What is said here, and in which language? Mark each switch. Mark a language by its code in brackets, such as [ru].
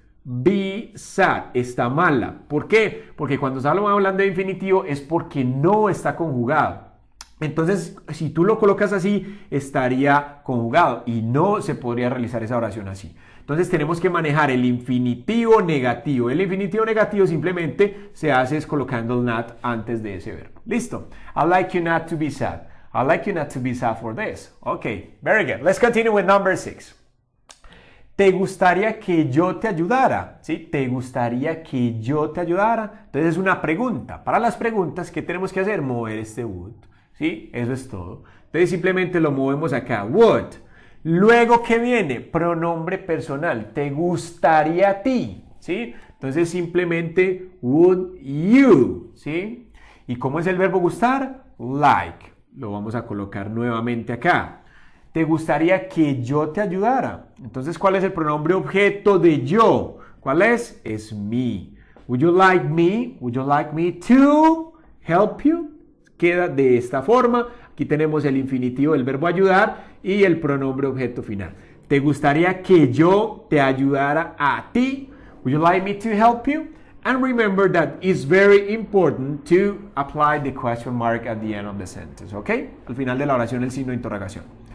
[es] be sad. Está mala. ¿Por qué? Porque cuando estamos hablando de infinitivo es porque no está conjugado. Entonces, si tú lo colocas así, estaría conjugado y no se podría realizar esa oración así. Entonces tenemos que manejar el infinitivo negativo. El infinitivo negativo simplemente se hace es colocando el not antes de ese verbo. [en] Listo. I like you not to be sad. I like you not to be sad for this. Okay, very good. Let's continue with number 6. [es] ¿Te gustaría que yo te ayudara? ¿Sí? ¿Te gustaría que yo te ayudara? Entonces es una pregunta. Para las preguntas, ¿qué tenemos que hacer? Mover este would. ¿Sí? Eso es todo. Entonces simplemente lo movemos acá. Would. Luego, ¿qué viene? Pronombre personal. ¿Te gustaría a ti? ¿Sí? Entonces simplemente would you. ¿Sí? ¿Y cómo es el verbo gustar? Like. Lo vamos a colocar nuevamente acá. ¿Te gustaría que yo te ayudara? Entonces, ¿cuál es el pronombre objeto de yo? ¿Cuál es? Es me. [en] Would you like me? Would you like me to help you? [es] Queda de esta forma. Aquí tenemos el infinitivo del verbo ayudar y el pronombre objeto final. ¿Te gustaría que yo te ayudara a ti? [en] Would you like me to help you? And remember that it's very important to apply the question mark at the end of the sentence, ¿ok? [es] Al final de la oración el signo de interrogación.